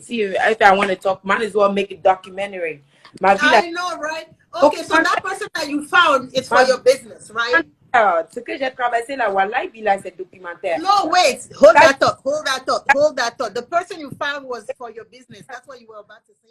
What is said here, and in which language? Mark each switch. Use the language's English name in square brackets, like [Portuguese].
[English] See, if I want to talk, might as well make a documentary. I know, right? Okay, so that person that you found is for your business, right? [French] Ce que j'ai traversé là, wallahi, là, c'est documentaire. [English] No, wait. Hold that thought. The person you found was for your business. That's what you were about to say.